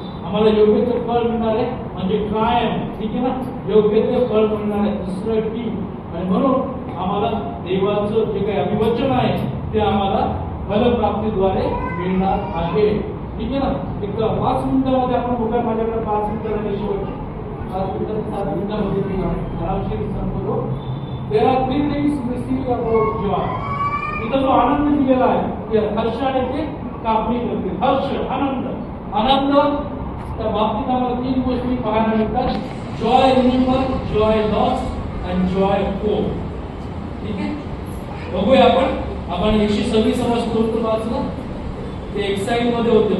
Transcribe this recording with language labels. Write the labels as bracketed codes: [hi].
[mr] आम्हाला योग्यते फळ मिळणार आहे, म्हणजे कायम. ठीक आहे ना, योग्यते फळ मिळणार आहे. दुसरं टी. आणि म्हणून आम्हाला देवाचं जे काही अभिवचन आहे ते आम्हाला फलप्राप्तीद्वारे मिळणार आहे. ठीक आहे ना. एक 5 मिनिटांमध्ये आपण बघा, माझ्याकडे 5 मिनिटांमध्ये शेवट 5 मिनिटांमध्ये मी आरामशीर सांगतो. [en] There are 3 things we see about joy. [mr] इथं जो आनंद दिलेला आहे की हर्षाने ते कापणी करते. हर्ष, आनंद. आनंद त्या बाबतीत आम्हाला 3 गोष्टी पाहायला मिळतात. [en] Joy remember, joy loss and joy hope. [mr] ठीक आहे. बघूया आपण 126 स्तोत्र वाचलं. ते एक्साइल मध्ये होते.